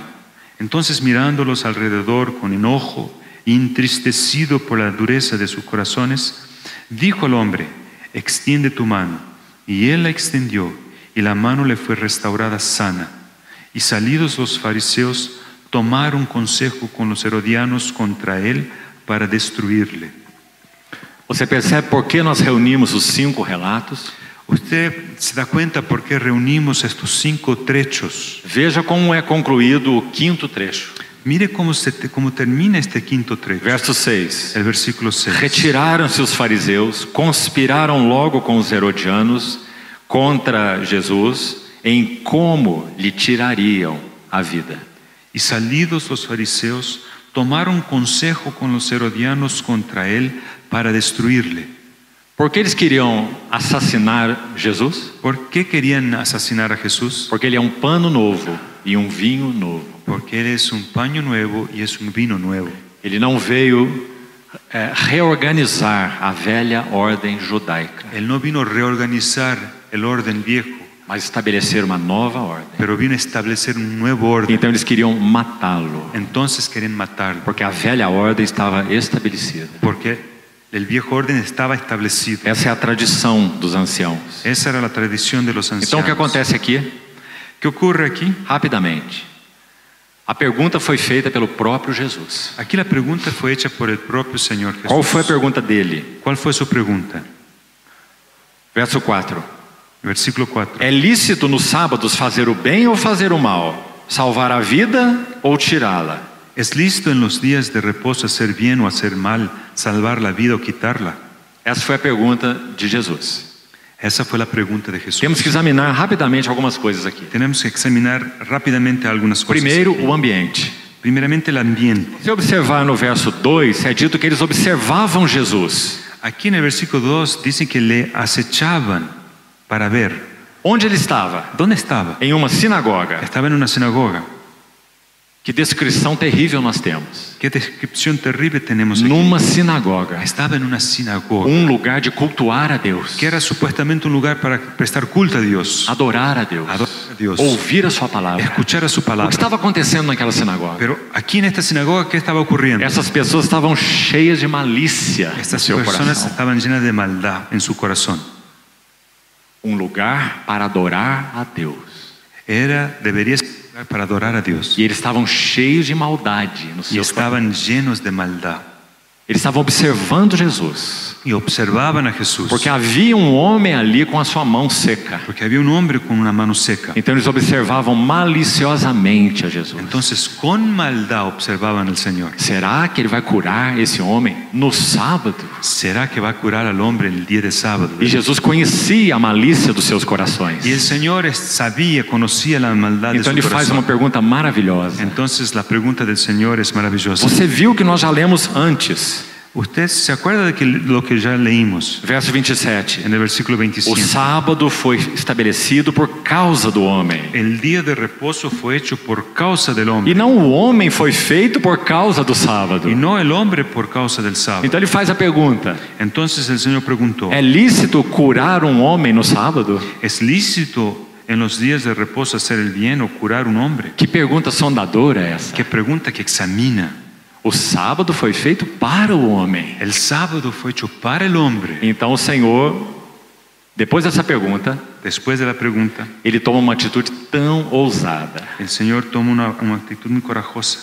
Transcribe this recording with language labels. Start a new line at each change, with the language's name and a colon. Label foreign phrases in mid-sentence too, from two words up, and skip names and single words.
Spanish: Entonces, mirándolos alrededor con enojo y entristecido por la dureza de sus corazones, dijo al hombre: extiende tu mano. Y él la extendió, y la mano le fue restaurada sana. Y salidos los fariseos, tomaron consejo con los herodianos contra él para destruirle.
Portuguese: Você percebe por que nós reunimos os 5 relatos?
Spanish: Usted se da cuenta por qué reunimos estos 5 trechos.
Portuguese: Veja como é concluído o quinto trecho.
Spanish: Mire cómo termina este quinto trecho.
Portuguese: Verso 6.
Spanish: El versículo 6.
Portuguese: Retiraram-se os fariseus, conspiraram logo com os herodianos contra Jesus em como lhe tirariam a vida.
Spanish: Y salidos los fariseos, tomaron consejo con los herodianos contra él para destruirle.
Portuguese: Por que eles queriam assassinar Jesus?
Spanish: ¿Por qué querían asesinar a Jesús?
Portuguese: Porque ele é um pano novo e um vinho novo.
Spanish: Porque él es un paño nuevo y es un vino nuevo.
Portuguese: Ele não veio reorganizar a velha ordem judaica,
Spanish: Él no vino a reorganizar el orden viejo,
Portuguese: mas estabelecer uma nova ordem.
Spanish: pero vino a establecer un nuevo orden.
Portuguese: Então eles queriam matá-lo,
Spanish: Entonces querían matarlo,
Portuguese: porque a velha ordem estava estabelecida.
Spanish: porque el viejo orden estaba establecido.
Portuguese: Essa é a tradição dos anciãos.
Spanish: Esa era la tradición de los ancianos.
Portuguese: Então o que acontece aqui?
Spanish: ¿Qué ocurre aquí?
Portuguese: Rapidamente. A pergunta foi feita pelo próprio Jesus.
Spanish: Aquí la pregunta fue hecha por el propio Señor Jesús.
Portuguese: Qual foi a pergunta dele?
Spanish: ¿Cuál fue su pregunta?
Portuguese: Verso 4.
Spanish: Versículo 4.
Portuguese: É lícito nos sábados fazer o bem ou fazer o mal? Salvar a vida ou tirá-la?
Spanish: ¿Es lícito en los días de reposo hacer bien o hacer mal, salvar la vida o quitarla?
Portuguese: Essa foi a pergunta de Jesus.
Spanish: Esa fue la pregunta de Jesús.
Portuguese: Temos que examinar rapidamente algumas coisas aqui.
Spanish: Tenemos que examinar rápidamente algunas cosas.
Portuguese: Primeiro,
Spanish: aquí.
Portuguese: o ambiente.
Spanish: Primeramente el ambiente.
Portuguese: Se observar no verso 2, é dito que eles observavam Jesus.
Spanish: Aquí en el versículo 2 dice que le acechaban para ver.
Portuguese: Onde ele estava?
Spanish: ¿Dónde estaba?
Portuguese: Em uma sinagoga.
Spanish: Estaba en una sinagoga.
Portuguese: Que descrição terrível nós temos.
Spanish: ¿Qué descripción terrible tenemos aquí?
Portuguese: Numa sinagoga.
Spanish: Estaba en una sinagoga,
Portuguese: Um lugar de cultuar a Deus.
Spanish: que era supuestamente un lugar para prestar culto a Dios,
Portuguese: Adorar a Deus.
Spanish: adorar a Dios,
Portuguese: Ouvir a sua palavra.
Spanish: escuchar a su
Portuguese: O que
Spanish: palabra.
Portuguese: estava acontecendo naquela sinagoga?
Spanish: Pero aquí en esta sinagoga, ¿qué estaba ocurriendo?
Portuguese: Essas pessoas estavam cheias de malícia no
Spanish: Estas
Portuguese: seu
Spanish: personas
Portuguese: coração.
Spanish: estaban llenas de maldad en su corazón.
Portuguese: Um lugar para adorar a Deus.
Spanish: Debería ser un lugar para adorar a Dios.
Portuguese: E eles estavam cheios de maldade no
Spanish: Y
Portuguese: seu coração.
Spanish: estaban llenos de maldad.
Portuguese: Eles estavam observando Jesus.
Spanish: Y observaban a Jesús.
Portuguese: Porque havia um homem ali com a sua mão seca.
Spanish: Porque había un hombre con una mano seca.
Portuguese: Então eles observavam maliciosamente a Jesus.
Spanish: Entonces, con maldad observaban al Señor.
Portuguese: Será que ele vai curar esse homem no sábado?
Spanish: ¿Será que va a curar al hombre el día de sábado?
Portuguese: E Jesus conhecia a malícia dos seus corações.
Spanish: Y el Señor sabía, conocía la maldad de
Portuguese: Então
Spanish: su
Portuguese: ele faz uma
Spanish: corazón.
Portuguese: pergunta maravilhosa.
Spanish: Entonces la pregunta del Señor es maravillosa.
Portuguese: Você viu que nós já lemos antes,
Spanish: ¿Usted se acuerda de lo que ya leímos
Portuguese: verso 27.
Spanish: en el versículo
Portuguese: O
Spanish: 25?
Portuguese: sábado foi estabelecido por causa do homem.
Spanish: El día de reposo fue hecho por causa del
Portuguese: E
Spanish: hombre
Portuguese: não o homem foi feito por causa do sábado.
Spanish: y no el hombre por causa del sábado.
Portuguese: Então ele faz a pergunta:
Spanish: Entonces el Señor preguntó:
Portuguese: é lícito curar um homem no sábado?
Spanish: ¿es lícito en los días de reposo hacer el bien o curar un hombre?
Portuguese: Que pergunta sondadora é essa?
Spanish: Qué pregunta que examina.
Portuguese: O sábado foi feito para o homem.
Spanish: El sábado fue hecho para el hombre.
Portuguese: Então o Senhor, depois dessa pergunta,
Spanish: Después de la pregunta,
Portuguese: ele toma uma atitude tão ousada.
Spanish: el Señor toma una actitud muy corajosa.